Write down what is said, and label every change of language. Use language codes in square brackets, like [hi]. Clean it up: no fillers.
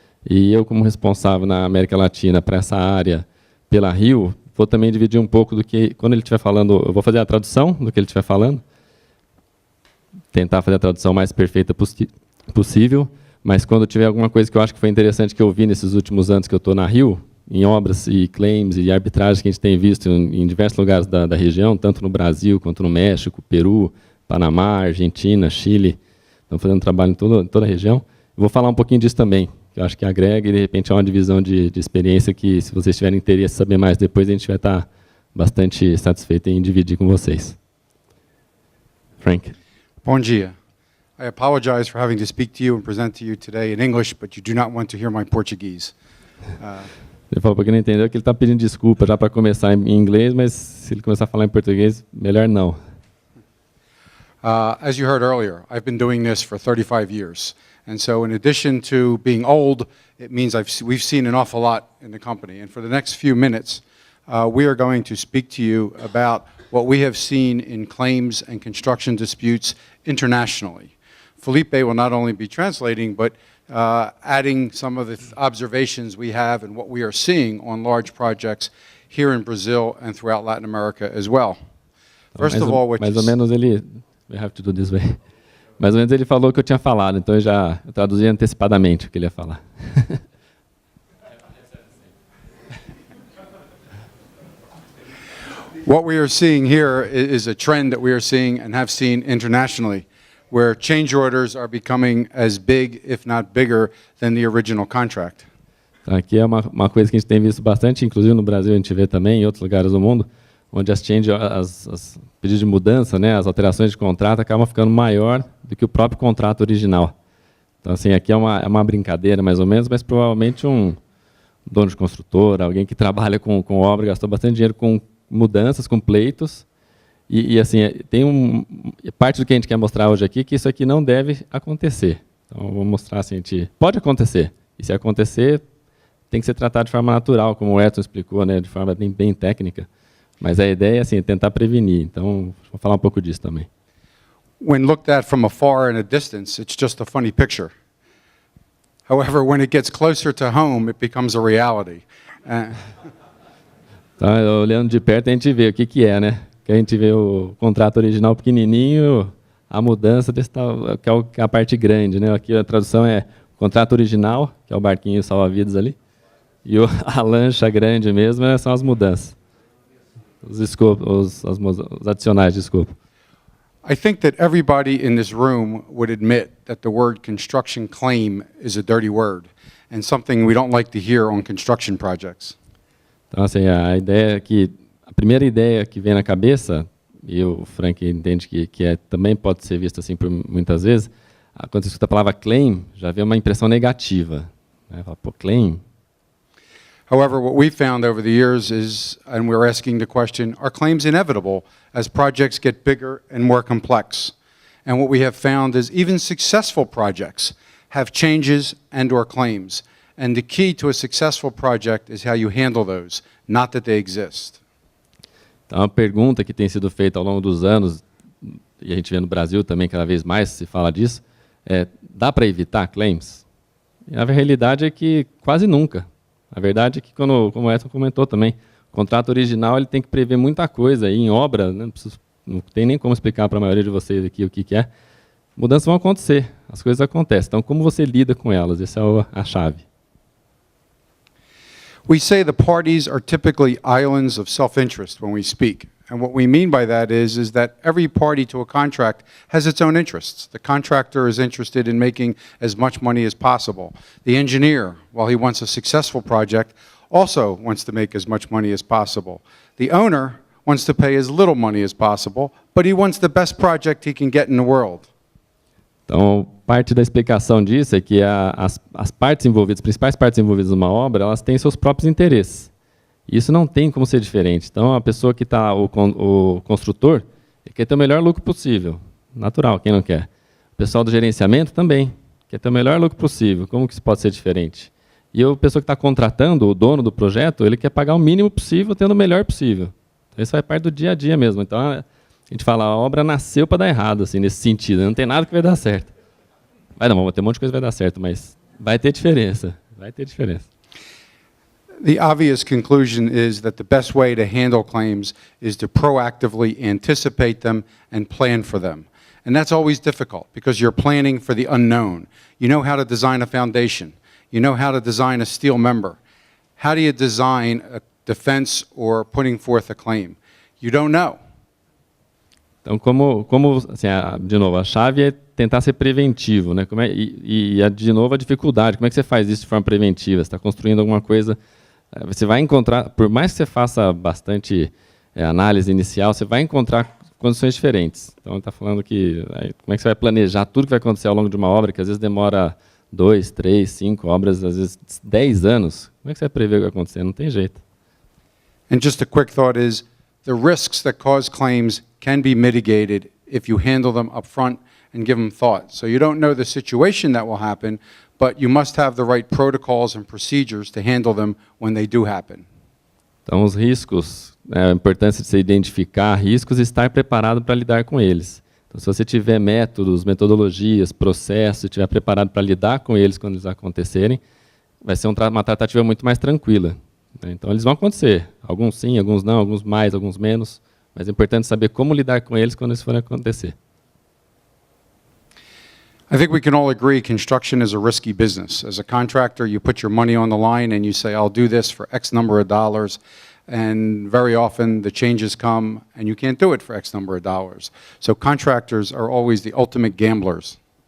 [pt] E eu, como responsável na América Latina para essa área, pela Rio, vou também dividir um pouco do que, quando ele estiver falando, eu vou fazer a tradução do que ele estiver falando, tentar fazer a tradução mais perfeita possível, mas quando tiver alguma coisa que eu acho que foi interessante que eu vi nesses últimos anos que eu estou na Rio, em obras e claims e arbitragens que a gente tem visto em diversos lugares da região, tanto no Brasil quanto no México, Peru, Panamá, Argentina, Chile, estão fazendo trabalho em toda a região. Eu vou falar um pouquinho disso também, que eu acho que agrega e, de repente, é uma divisão de experiência que, se vocês tiverem interesse em saber mais depois, a gente vai estar bastante satisfeito em dividir com vocês. Frank. Bom dia. [en] I apologize for having to speak to you and present to you today in English, but you do not want to hear my Portuguese. [pt] Ele falou porque não entendeu que ele está pedindo desculpa já para começar em inglês, mas se ele começar a falar em português, melhor não. [en] As you heard earlier, I've been doing this for 35 years. And so in addition to being old, it means we've seen an awful lot in the company. And for the next few minutes, we are going to speak to you about what we have seen in claims and construction disputes internationally. Felipe will not only be translating, but adding some of the observations we have and what we are seeing on large projects here in Brazil and throughout Latin America as well. First of all, [pt] mais ou menos ele, [en] we have to do this way. [pt] Mais ou menos ele falou o que eu tinha falado, então eu traduzi antecipadamente o que ele ia falar. [en] What we are seeing here is a trend that we are seeing and have seen internationally, where change orders are becoming as big, if not bigger, than the original contract. [pt] Aqui é uma coisa que a gente tem visto bastante, inclusive no Brasil a gente vê também, em outros lugares do mundo, onde as pedidos de mudança, né, as alterações de contrato acabam ficando maior do que o próprio contrato original. Então, assim, aqui é uma brincadeira, mais ou menos, mas provavelmente um dono de construtora, alguém que trabalha com obra, gastou bastante dinheiro com mudanças, com pleitos, e assim, tem parte do que a gente quer mostrar hoje aqui, que isso aqui não deve acontecer. Então, vou mostrar assim, pode acontecer, e se acontecer, tem que ser tratado de forma natural, como o Edson explicou, né, de forma bem técnica, mas a ideia é assim, tentar prevenir. Então, vou falar um pouco disso também. [en] When looked at from afar and a distance, it's just a funny picture. However, when it gets closer to home, it becomes a reality. [pt] Então, olhando de perto, a gente vê o que é, né? Que a gente vê o contrato original pequenininho, a mudança desse tal, que é a parte grande, né? Aqui a tradução é contrato original, que é o barquinho salva-vidas ali, e a lancha grande mesmo, né, são as mudanças. Os adicionais de escopo. [en] I think that everybody in this room would admit that the word construction claim is a dirty word and something we don't like to hear on construction projects. [pt] Então, assim, a primeira ideia que vem na cabeça, e o Frank entende que também pode ser vista assim por muitas vezes, quando você escuta a palavra claim, já vem uma impressão negativa. Né? Fala, pô, claim. [en] However, what we found over the years is, and we're asking the question, are claims inevitable as projects get bigger and more complex? And what we have found is even successful projects have changes and or claims. And the key to a successful project is how you handle those, not that they exist. [pt] Então, uma pergunta que tem sido feita ao longo dos anos, e a gente vê no Brasil também cada vez mais se fala disso, dá para evitar claims? E a realidade é que quase nunca. A verdade é que, como o Edson comentou também, o contrato original ele tem que prever muita coisa. E em obra, né, não tem nem como explicar para a maioria de vocês aqui o que é. Mudanças vão acontecer, as coisas acontecem. Então, como você lida com elas? Essa é a chave. [en] We say the parties are typically islands of self-interest when we speak. And what we mean by that is that every party to a contract has its own interests. The contractor is interested in making as much money as possible. The engineer, while he wants a successful project, also wants to make as much money as possible. The owner wants to pay as little money as possible, but he wants the best project he can get in the world. [pt] Então, parte da explicação disso é que as partes envolvidas, as principais partes envolvidas numa obra, elas têm seus próprios interesses. Isso não tem como ser diferente. Então, a pessoa que está, o construtor, ele quer ter o melhor lucro possível. Natural, quem não quer? O pessoal do gerenciamento também quer ter o melhor lucro possível. Como que isso pode ser diferente? E a pessoa que está contratando, o dono do projeto, ele quer pagar o mínimo possível, tendo o melhor possível. Então, isso faz parte do dia a dia mesmo. Então, a gente fala, a obra nasceu para dar errado, assim, nesse sentido. Não tem nada que vai dar certo. Vai ter um monte de coisa que vai dar certo, mas vai ter diferença. Vai ter diferença. [en] The obvious conclusion is that the best way to handle claims is to proactively anticipate them and plan for them. And that's always difficult because you're planning for the unknown. You know how to design a foundation. You know how to design a steel member. How do you design a defense or putting forth a claim? You don't know. [pt] Então, assim, de novo, a chave é tentar ser preventivo, né? De novo, a dificuldade. Como é que você faz isso de forma preventiva? Você está construindo alguma coisa, você vai encontrar, por mais que você faça bastante análise inicial, você vai encontrar condições diferentes. Então, ele está falando que como é que você vai planejar tudo que vai acontecer ao longo de uma obra, que às vezes demora 2, 3, 5 obras, às vezes 10 anos. Como é que você vai prever o que vai acontecer? Não tem jeito. [en] And just a quick thought is, the risks that cause claims can be mitigated if you handle them up front and give them thought. So you don't know the situation that will happen, but you must have the right protocols and procedures to handle them when they do happen. [pt] Então, os riscos, a importância de você identificar riscos e estar preparado para lidar com eles. Então, se você tiver métodos, metodologias, processos, estiver preparado para lidar com eles quando eles acontecerem, vai ser uma tratativa muito mais tranquila. Então, eles vão acontecer. Alguns sim, alguns não, alguns mais, alguns menos. Mas é importante saber como lidar com eles quando isso for acontecer. [en] I think we can all agree construction is a risky business. As a contractor, you put your money on the line and you say, I'll do this for X number of dollars. And very often the changes come and you can't do it for X number of dollars. So contractors are always the ultimate gamblers.